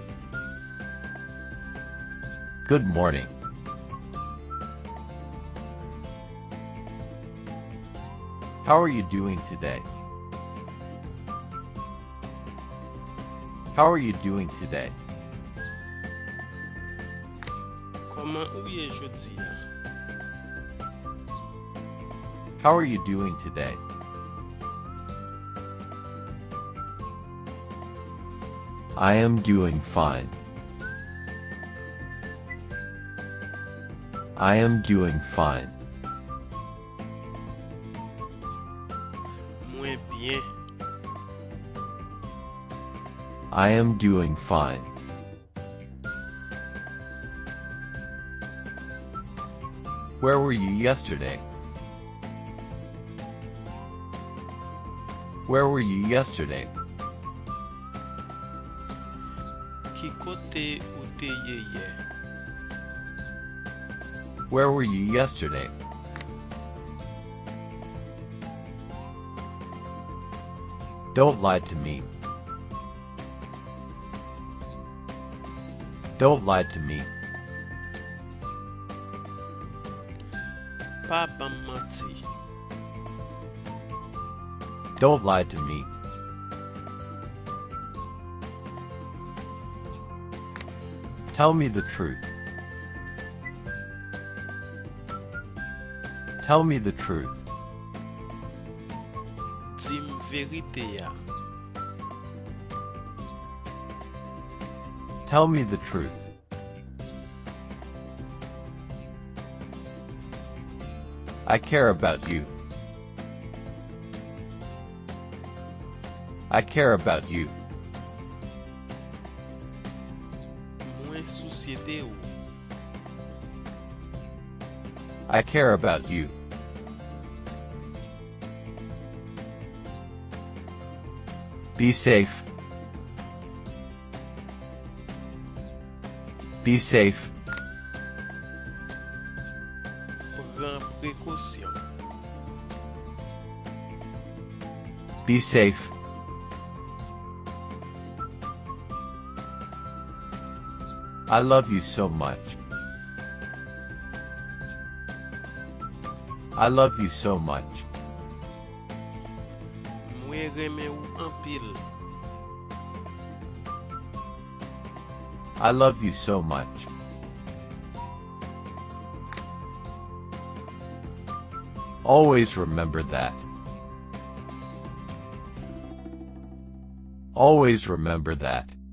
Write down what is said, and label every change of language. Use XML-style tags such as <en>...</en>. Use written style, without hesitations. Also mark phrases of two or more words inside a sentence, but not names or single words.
<en>Good morning. How are you doing today? How are you doing today?</en> <ht>Comment ou ye jodi ya?</ht> <en>How are you doing today? I am doing fine. I am doing fine.</en> <ht>Mwen bien.</ht> <en>I am doing fine. Where were you yesterday? Where were you yesterday?</en> <ht>Ki kote ou te ye ye?</ht> <en>Where were you yesterday? Don't lie to me. Don't lie to me.</en> <ht>Pa ban manti.</ht> <en>Don't lie to me. Tell me the truth. Tell me the truth.</en> <ht>Dim verite ya.</ht> <en>Tell me the truth. I care about you. I care about you.</en> <ht>Mwen soucie de ou.</ht> <en>I care about you. Be safe. Be safe.</en> <ht>Pren prekosyon.</ht> <en>Be safe. I love you so much. I love you so much.</en> <ht>Mwen reme ou anpil.</ht> <en>I love you so much. Always remember that. Always remember that.</en>